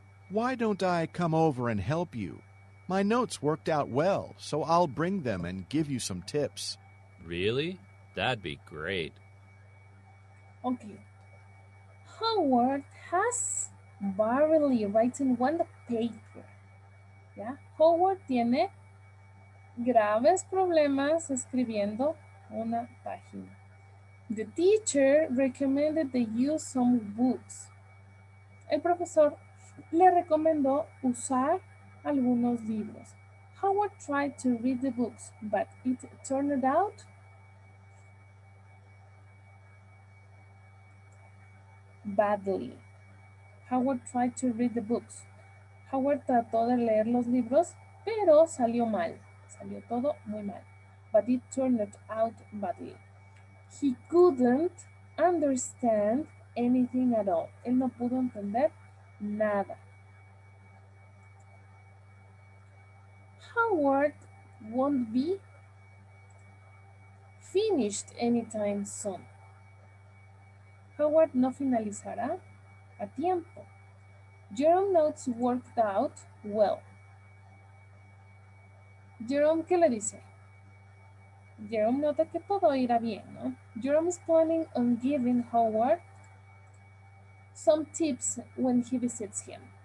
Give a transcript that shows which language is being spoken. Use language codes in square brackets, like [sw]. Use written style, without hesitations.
[en] Why don't I come over and help you? My notes worked out well, so I'll bring them and give you some tips. Really? That'd be great. Okay. Howard has barely written one paper. [es] ¿Ya? Howard tiene graves problemas escribiendo una página. [en] The teacher recommended they use some books. [es] El profesor le recomendó usar algunos libros. [en] Howard tried to read the books, but it turned out badly. Howard tried to read the books. [es] Howard trató de leer los libros, pero salió mal. Salió todo muy mal. [en] But it turned out badly. He couldn't understand anything at all. [es] Él no pudo entender nada. [en] Howard won't be finished anytime soon. [es] Howard no finalizará a tiempo. [en] Jerome notes worked out well. [es] Jerome, ¿qué le dice? Jerome nota que todo irá bien, ¿no? [en] Jerome is planning on giving Howard some tips when he visits him.